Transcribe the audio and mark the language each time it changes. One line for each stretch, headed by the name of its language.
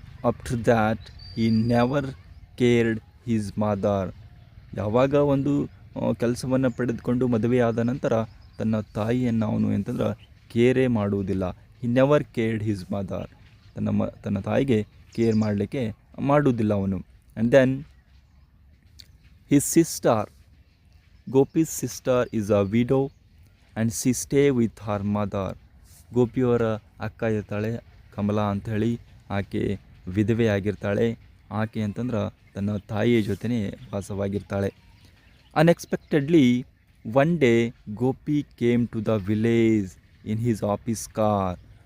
English: After that he never cared his mother.
Kannada: ಯಾವಾಗ ಒಂದು ಕೆಲಸವನ್ನು ಪಡೆದುಕೊಂಡು ಮದುವೆಯಾದ ನಂತರ ತನ್ನ ತಾಯಿಯನ್ನು ಅವನು ಅಂತಂದ್ರೆ ಕೇರೇ ಮಾಡುವುದಿಲ್ಲ.
English: He never cared his mother.
Kannada: ತನ್ನ ತಾಯಿಗೆ ಕೇರ್ ಮಾಡಲಿಕ್ಕೆ ಮಾಡುವುದಿಲ್ಲ ಅವನು.
English: And then his sister, Gopi's sister, is a widow and she stay with her mother.
Kannada: ಗೋಪಿಯವರ ಅಕ್ಕ ಇರ್ತಾಳೆ ಕಮಲಾ ಅಂಥೇಳಿ, ಆಕೆ ವಿಧವೆ ಆಗಿರ್ತಾಳೆ. ಆಕೆ ಅಂತಂದ್ರೆ ತನ್ನ ತಾಯಿಯ ಜೊತೆನೇ ವಾಸವಾಗಿರ್ತಾಳೆ.
English: Unexpectedly one day Gopi came to the village in his office car.